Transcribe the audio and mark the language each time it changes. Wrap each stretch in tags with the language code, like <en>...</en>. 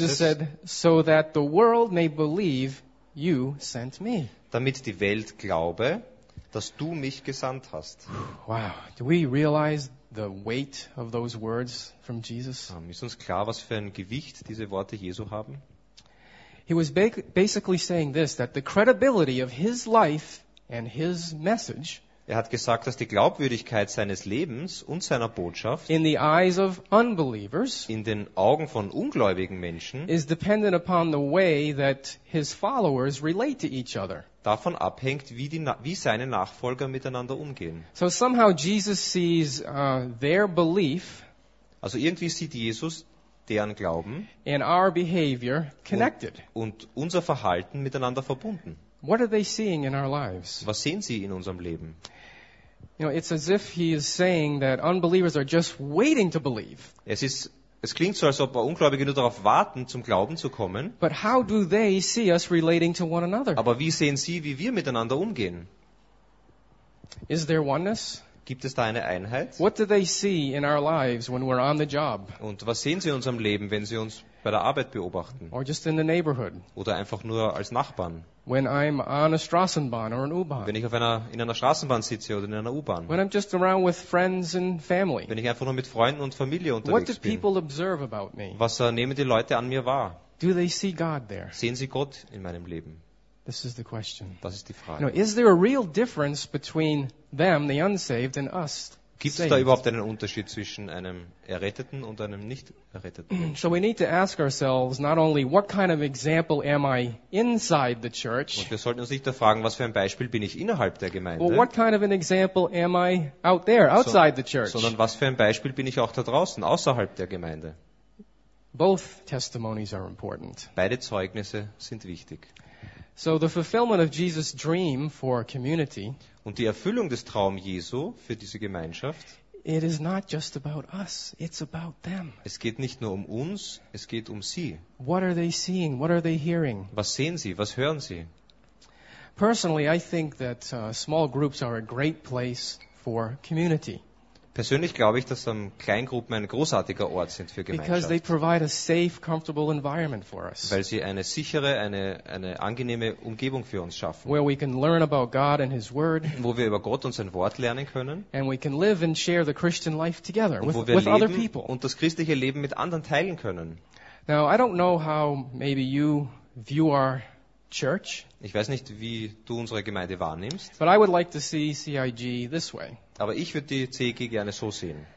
<en>Jesus said, so that the world may believe you sent me.</en> <de>damit die Welt glaube, dass du mich gesandt hast.</de> <en>Wow, do we realize the weight of those words from Jesus?</en> <de>Ist uns klar, was für ein Gewicht diese Worte Jesu haben?</de> <en>He was basically saying this, that the credibility of his life and his message.</en> <de>Er hat gesagt, dass die Glaubwürdigkeit seines Lebens und seiner Botschaft</de> <en>in the eyes of unbelievers</en> <de>in den Augen von ungläubigen Menschen</de> <en>is dependent upon the way that his followers relate to each other.</en> <de>Davon abhängt, wie seine Nachfolger miteinander umgehen.</de> <en>So somehow Jesus sees their belief.</en> <de>Also irgendwie sieht Jesus deren Glauben</de> <en>and our behavior connected.</en> <de>Und unser Verhalten miteinander verbunden.</de> <en>What are they seeing in our lives?</en> <de>Was sehen sie in unserem Leben?</de> <en>You know, it's as if he is saying that unbelievers are just waiting to believe.</en> <de>Es klingt so, als ob Ungläubige nur darauf warten, zum Glauben zu kommen.</de> <en>But how do they see us relating to one another?</en> <de>Aber wie sehen sie, wie wir miteinander umgehen?</de> <en>Is there oneness?</en> <de>Gibt es da eine Einheit?</de> <en>What do they see in our lives when we're on the job?</en> <de>Und was sehen sie in unserem Leben, wenn sie uns bei der Arbeit beobachten?</de> <en>Or just in the neighborhood?</en> <de>Oder einfach nur als Nachbarn?</de> <en>When I'm on a Straßenbahn or an U-Bahn.</en> <de>Wenn ich in einer Straßenbahn sitze oder in einer U-Bahn.</de> <en>When I'm just around with friends and family.</en> <de>Wenn ich einfach nur mit Freunden und Familie unterwegs</de> <en>What do</en> <de>bin.</de> <en>People observe about me?</en> <de>Was nehmen die Leute an mir wahr?</de> <en>Do they see God there?</en> <de>Sehen sie Gott in meinem Leben?</de> <en>This is the question.</en> <de>Das ist die Frage.</de> <en>Now, is there a real difference between them, the unsaved, and us?</en> <de>Gibt es da überhaupt einen Unterschied zwischen einem Erretteten und einem Nicht-Erretteten?</de> <en>So we need to ask ourselves not only what kind of example am I inside the church?</en> <de>Und wir sollten uns nicht da fragen, was für ein Beispiel bin ich innerhalb der Gemeinde?</de> <en>Well, what kind of an example am I out there, outside the church?</en> <de>Sondern was für ein Beispiel bin ich auch da draußen, außerhalb der Gemeinde?</de> <en>Both testimonies are important.</en> <de>Beide Zeugnisse sind wichtig.</de> <en>So the fulfillment of Jesus' dream for community.</en> <de>Und die Erfüllung des Traums Jesu für diese Gemeinschaft.</de> <en>It is not just about us, it's about them.</en> <de>Es geht nicht nur um uns, es geht um sie.</de> <en>What are they seeing? What are they hearing?</en> <de>Was sehen sie? Was hören sie?</de> <en>Personally, I think that small groups are a great place for community.</en> <de>Persönlich glaube ich, dass Kleingruppen ein großartiger Ort sind für Gemeinschaft.</de> <en>Because they provide a safe, comfortable environment for us.</en> <de>Weil sie eine sichere, eine angenehme Umgebung für uns schaffen.</de> <en>Where we can learn about God and His Word.</en> <de>Wo wir über Gott und sein Wort lernen können.</de> <en>And we can live and share the Christian life together with other people.</en> <de>Und wo wir leben und das christliche Leben mit anderen teilen können.</de> <en>Now I don't know how maybe you view our church.</en> <de>Ich weiß nicht, wie du unsere Gemeinde wahrnimmst.</de> <en>But I would like to see CIG this way.</en> <de>Aber ich würde die CEG gerne so sehen.</de>